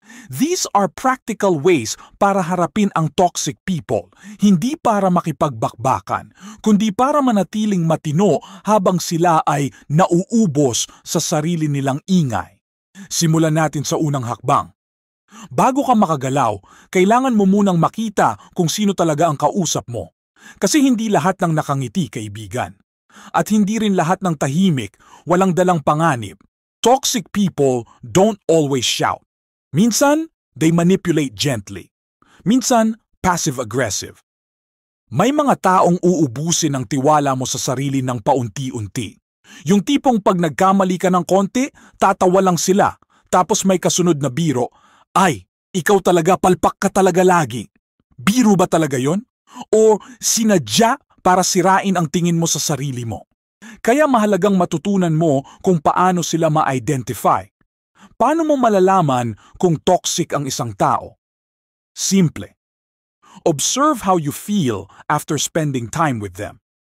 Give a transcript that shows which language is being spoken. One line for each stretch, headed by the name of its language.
English: These are practical ways
Filipino: para harapin ang toxic people, hindi para makipagbakbakan, kundi para manatiling matino habang sila ay nauubos sa sarili nilang ingay. Simulan natin sa unang hakbang. Bago ka makagalaw, kailangan mo munang makita kung sino talaga ang kausap mo. Kasi hindi lahat ng nakangiti, kaibigan. At hindi rin lahat ng tahimik, walang dalang panganib.
English: Toxic people don't always shout.
Filipino: Minsan,
English: they manipulate gently.
Filipino: Minsan, passive-aggressive. May mga taong uubusin ang tiwala mo sa sarili ng paunti-unti. Yung tipong pag nagkamali ka ng konti, tatawa lang sila. Tapos may kasunod na biro, ay, ikaw talaga, palpak ka talaga lagi. Biro ba talaga yon? O sinadya para sirain ang tingin mo sa sarili mo? Kaya mahalagang matutunan mo kung paano sila ma-identify. Paano mo malalaman kung toxic ang isang tao? Simple.
English: Observe how you feel after spending time with them.